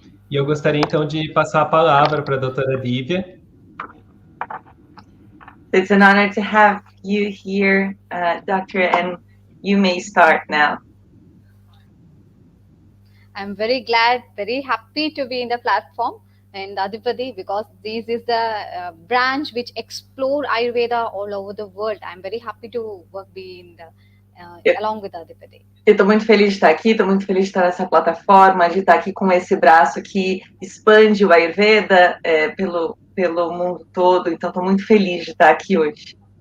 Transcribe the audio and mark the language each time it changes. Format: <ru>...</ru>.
<pt>E eu gostaria, então, de passar a palavra para a doutora Divya.</pt> <en>It's an honor to have you here, Doctor, and you may start now. I'm very glad, very happy to be in the platform in Adipati because this is the branch which explore Ayurveda all over the world. I'm very happy to be in along with Adipati.</en> <pt>Eu estou muito feliz de estar aqui, estou muito feliz de estar nessa plataforma, de estar aqui com esse braço que expande o Ayurveda pelo mundo todo. Então, estou muito feliz de estar aqui hoje.</pt>